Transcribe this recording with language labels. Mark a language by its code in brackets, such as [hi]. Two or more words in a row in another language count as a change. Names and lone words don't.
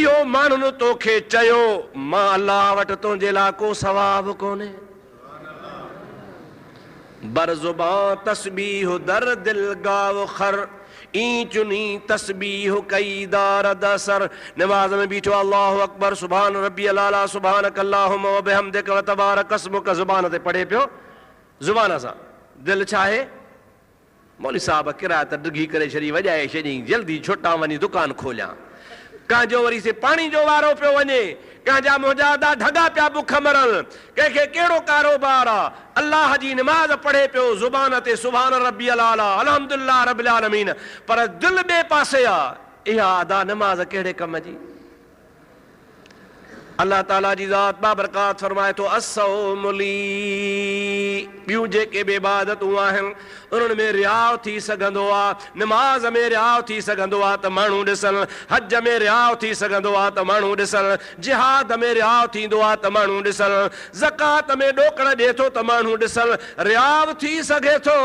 [sd] इहो माण्हुनि तोखे चयो, मां अल्लाह वटि तुंहिंजे लाइ को सवाबु कोन्हे। [fa] بر زبان تسبیح در دل گاو خر، این چنین تسبیح کی دارد اثر. [sd] नमाज में बीठो [ar] الله أكبر سبحان ربي الأعلى سبحانك اللهم و بحمدك و تبارك اسمك, [sd] ज़ुबान ते पढ़े पियो, ज़ुबान सां। दिलि छा आहे? मौली साहब किराए त डिघी करे छॾी, वॼाए छॾी, जल्दी छुटा वञी दुकान खोलियां। कंहिंजो वरी से पाणी जो वारो पियो वञे, कंहिंजा मुंहिंजा अदा ढगा पिया बुख मरल, कंहिंखे कहिड़ो कारोबार आहे, अल्लाह जी नमाज़ पढ़े पियो, ज़ुबान ते [ar] سبحان ربي الأعلى الحمد لله رب العالمين, [sd] पर दिलि ॿिए पासे आहे। इहा अदा नमाज़ कहिड़े कम जी? अल्लाह ताला जी ज़ात बाबरकात फरमाए थो [ar] الصوم لي, [sd] ॿियूं जेके बि इबादतूं आहिनि उन्हनि में रियाउ थी सघंदो आहे, नमाज़ में रियाउ थी सघंदो आहे त माण्हू ॾिसनि, हज में रियाउ थी सघंदो आहे त माण्हू ॾिसनि, जिहाद में रियाउ थींदो आहे त माण्हू ॾिसनि, ज़कात में ॾोकड़ ॾिए थो त माण्हू ॾिसनि, रियाउ थी सघे थो।